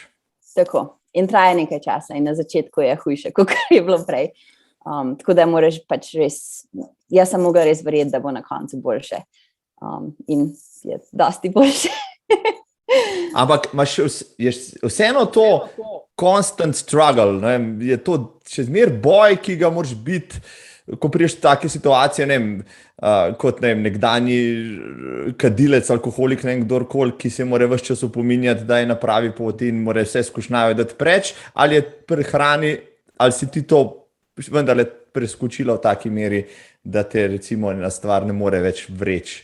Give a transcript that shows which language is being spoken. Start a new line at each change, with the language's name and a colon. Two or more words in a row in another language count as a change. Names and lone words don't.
Slovenian: Tako. In traja nekaj časa in na začetku je hujše, kot je bilo prej. Tako da moraš pač res, jaz sem mogla res verjeti, da bo na koncu boljše. In je dosti boljše. Ampak je vseeno to
English: constant struggle,
Slovenian: ne? Je to še zmer boj, ki ga moraš biti, ko priješ v take situacije, ne vem, kot nekdanji kadilec, alkoholik, ne vem, kdorkoli, ki se mora ves čas opominjati, da je na pravi poti in mora vse skušnjave dati preč, ali je pri hrani, ali si ti to vendarle preskočila v taki meri, da te recimo ena stvar ne more več vreči?